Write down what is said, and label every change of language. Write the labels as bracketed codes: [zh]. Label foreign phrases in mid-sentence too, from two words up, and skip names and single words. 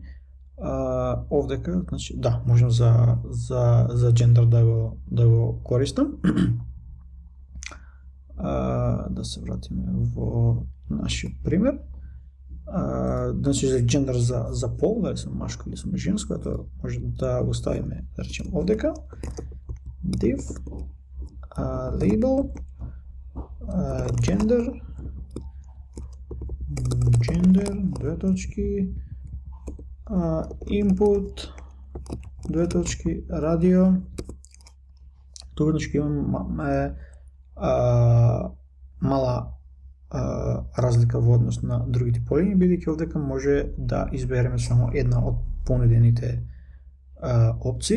[mk] Овдека, значи, да, можам за джендер да го користам. Да се вратиме во нашиот пример. Значи за джендер за пол, дали сум машко или сум женско, ето може да го ставиме, да речем овдека. [en] Div, label, gender, [mk] две точки, input, две точки, радио. Тук значи имаме мала разлика во однос на другите полини, бидејќи овдека може да избереме само една од понудените опции.